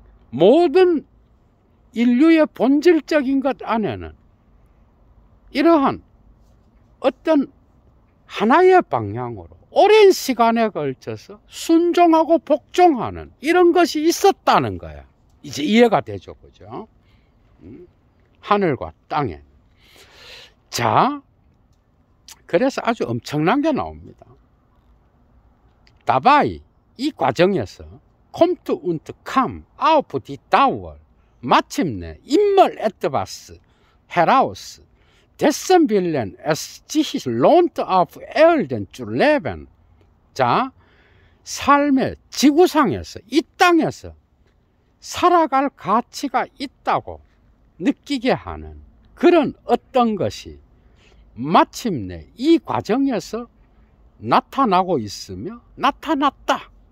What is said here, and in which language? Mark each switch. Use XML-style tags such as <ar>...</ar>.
<ko>모든 인류의 본질적인 것 안에는 이러한 어떤 하나의 방향으로 오랜 시간에 걸쳐서 순종하고 복종하는 이런 것이 있었다는 거야. 이제 이해가 되죠, 그죠? 하늘과 땅에. 자, 그래서 아주 엄청난 게 나옵니다. 다바이, 이 과정에서</ko> <de>kommt und kam auf die Dauer,</de> <ko>마침내</ko> <de>immer etwas heraus, dessen Willen es sich lohnt auf Erden zu leben.</de> <ko>자, 삶의 지구상에서, 이 땅에서 살아갈 가치가 있다고 느끼게 하는 그런 어떤 것이 마침내 이 과정에서 나타나고 있으며 나타났다.</ko>